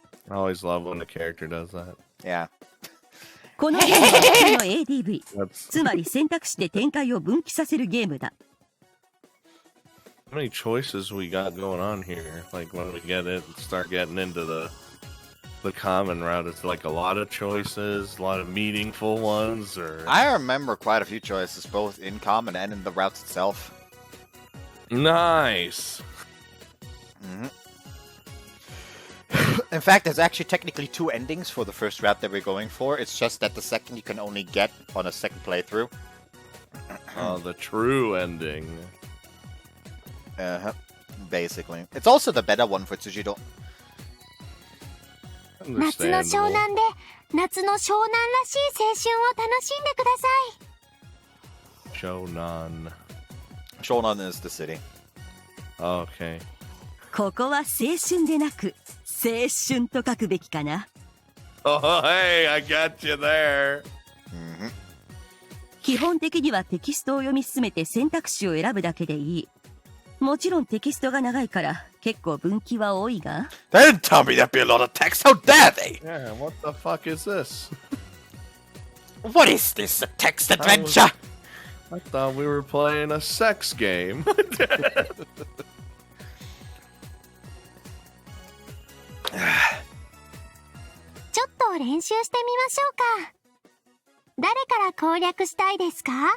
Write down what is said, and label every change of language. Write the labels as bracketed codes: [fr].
[en] I always love when the character does that. Yeah. [ja] このゲームは普通の ADV つ [en] That's [ja] まり選択肢で展開を分岐させるゲームだ。 [en] how many choices we got going on here. When we start getting into the common route, it's a lot of choices, a lot of meaningful ones. Or I remember quite a few choices, both in common and in the routes itself. Nice. In fact, there's actually technically 2 endings for the first route that we're going for. It's just that the second you can only get on a second playthrough. The true ending. Basically. It's also the better one for Tsujidou. [ja] 夏の湘 [en] Understandable. [ja] 南で夏の湘南らしい青春を楽しんでください。 [en] Shonan. Shonan is the city. Okay. [ja] ここは青春でなく青春と書くべきかな。 [en] Oh, hey, I got you there. [ja] 基本的にはテキストを読み進めて選択肢を選ぶだけでいい。もちろんテキストが長いから結構分岐は多いが。 [en] They didn't tell me there'd be a lot of text. How dare they? Yeah, what the fuck is this? What is this? A text adventure? I thought we were playing a sex game. [ja] ちょっと練習してみましょうか。誰から攻略したいですか？